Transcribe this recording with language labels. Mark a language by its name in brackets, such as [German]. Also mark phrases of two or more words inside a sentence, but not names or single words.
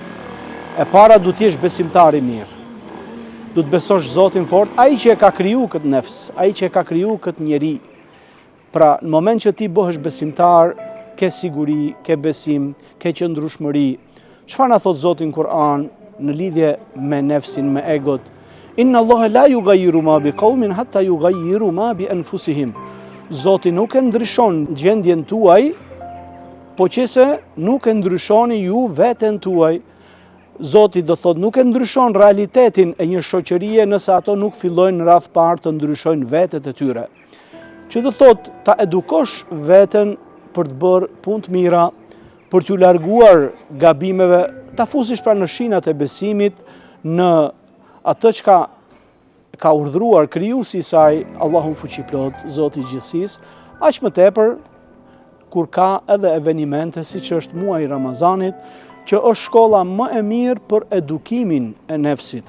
[Albanian] E para du t'jesh besimtar i mirë. Du të besosh Zotin fort, ai që e ka kriju këtë nefs, ai që e ka kriju këtë njeri. Pra, në moment që ti bëhesh besimtar, ke siguri, ke besim, ke qëndrueshmëri. Çfarë na thot Zoti në Kur'an në lidhje me nefsin, me egot? [Arabic] إن الله لا يغير ما بقوم حتى يغيروا ما بأنفسهم. [Albanian] Zoti nuk e ndryshon gjendjen tuaj, po qëse nuk e ndryshoni ju veten tuaj. Zoti do thot nuk e ndryshon realitetin e një shoqërie nëse ato nuk fillojnë në radh parë të ndryshojnë vetet e tyre. Që do thot ta edukosh veten për të bërë punë të mira, për t'ju larguar gabimeve, ta fusish pra në shinat e besimit, në atë që ka urdhëruar krijuesi i saj, Allahu fuqiplot, Zoti i gjithësisë, aq më tepër kur ka edhe evenimente siç është muaji i Ramazanit, që është shkolla më e mirë për edukimin e nefsit.